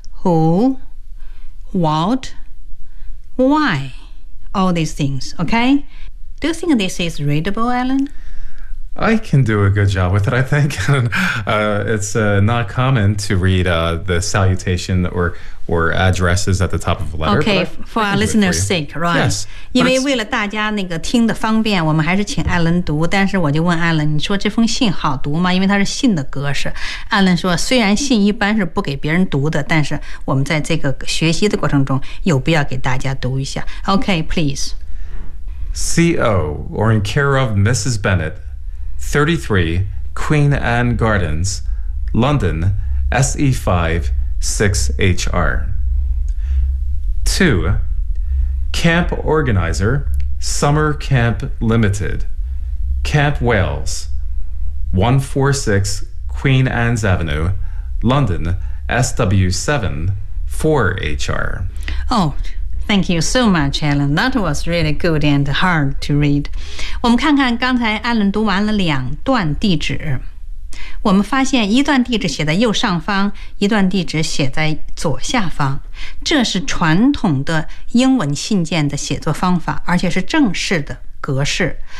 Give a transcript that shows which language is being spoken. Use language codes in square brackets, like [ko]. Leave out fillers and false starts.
[en] Who, what, why, all these things, okay? Do you think this is readable, Alan? I can do a good job with it, I think. it's not common to read the salutation or addresses at the top of a letter. Okay, for our listeners' sake, right? Yes. [zh] 因为为了大家那个听的方便，我们还是请 Alan 读。但是我就问 Alan， 你说这封信好读吗？因为它是信的格式。 Alan 说，虽然信一般是不给别人读的，但是我们在这个学习的过程中有必要给大家读一下。 [en] Okay, please. C.O. or in care of Mrs. Bennett, 33 Queen Anne Gardens, London, SE5. 6HR 2. Camp Organizer Summer Camp Limited Camp Wales 146 Queen Anne's Avenue London SW7 4HR Oh, thank you so much, Alan. That was really good and hard to read. [zh] 我们看看刚才 Alan 读完了两段地址，我们发现一段地址写在右上方，一段地址写在左下方，这是传统的英文信件的写作方法，而且是正式的格式。